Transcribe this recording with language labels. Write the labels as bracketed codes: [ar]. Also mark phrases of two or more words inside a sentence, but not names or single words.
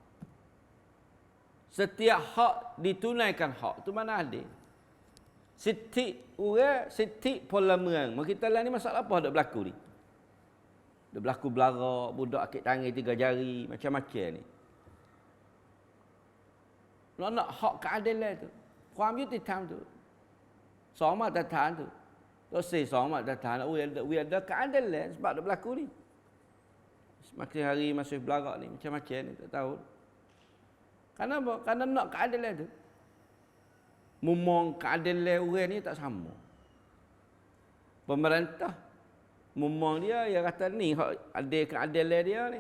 [ms] Setiap hak ditunaikan hak. Itu mana adil? Sitik orang, sitik parlimen. Kita lah ni masalah apa dah berlaku ni? Dah berlaku belara, budak akik tangan 3 jari, macam-macam ni. Nak hak keadilan tu. [th] ความยุติธรรมtu. 2 มาตรฐาน tu. [ms] Dosa [th] 2 มาตรฐาน. [ms] We ada keadilan sebab dah berlaku ni. Semakin hari masih belagak ni macam-macam ni tak tahu. Kerana apa? Kerana nak keadilan tu. Memang keadilan orang ni tak sama. Pemerintah memang dia kata ni ada keadilan dia ni.